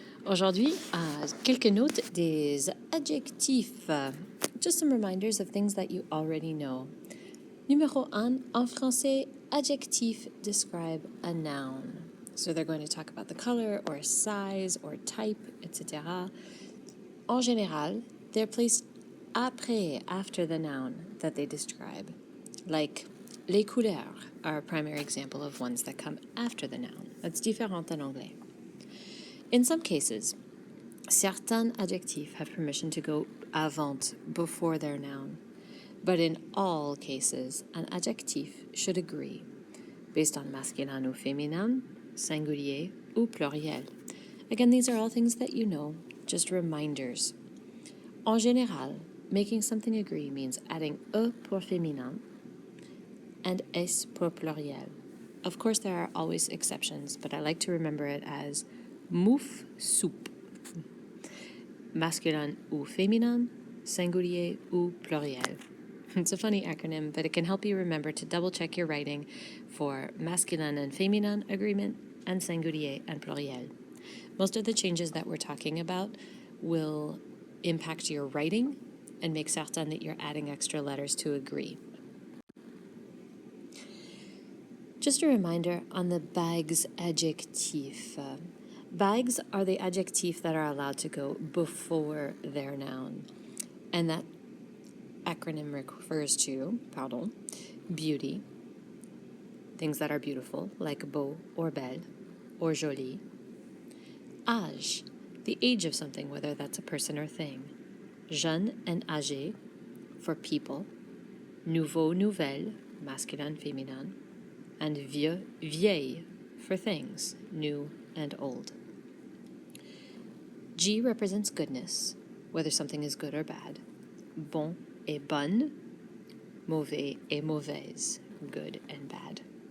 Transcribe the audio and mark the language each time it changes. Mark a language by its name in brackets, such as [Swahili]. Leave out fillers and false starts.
[French] Aujourd'hui, quelques notes des adjectifs. [English] Just some reminders of things that you already know. [French] Numéro 1, en français, adjectifs [English] describe a noun. So they're going to talk about the color or size or type, etc. [French] En général, [English] they're placed after the noun that they describe. Like, [French] les couleurs [English] are a primary example of ones that come after the noun. That's [French] différent en anglais. [English] In some cases, certains adjectifs have permission to go [French] avant, [English] before their noun. But in all cases, an adjectif should agree, based on [French] masculin ou féminin, singulier ou pluriel. [English] Again, these are all things that you know, just reminders. [French] En général, [English] making something agree means adding e [French] pour féminin [English] and s [French] pour pluriel. [English] Of course, there are always exceptions, but I like to remember it as mouf soupe. [French] Masculin ou féminin, singulier ou pluriel. [English] It's a funny acronym, but it can help you remember to double check your writing for masculin and féminin agreement and singulier and pluriel. Most of the changes that we're talking about will impact your writing and make certain that you're adding extra letters to agree. Just a reminder on the bags adjectif. Bags are the adjectives that are allowed to go before their noun. And that acronym refers to, beauty, things that are beautiful, like beau or belle, or jolie. Âge, the age of something, whether that's a person or thing. Jeune and âgé, for people. [French] Nouveau, nouvelle, masculin, féminin. [English] And vieux, vieille, for things, new and old. G represents goodness, whether something is good or bad. [French] Bon et bonne, mauvais et mauvaise, [English] good and bad.